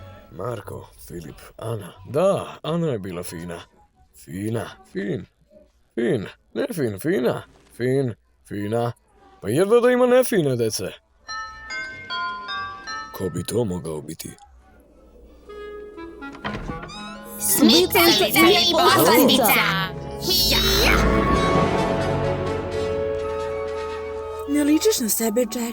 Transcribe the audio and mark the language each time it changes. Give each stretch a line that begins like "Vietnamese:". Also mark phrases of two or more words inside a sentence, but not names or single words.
Serbian: Marko, Filip, Ana. Da, Ana je bila fina. Fina, fin. Fin, ne fin, fina. Fin, fina. Pa jedva da ima nefine dece. Ko bi to mogao biti? Smicalica i poslastica. Ne ličiš na sebe, Jack.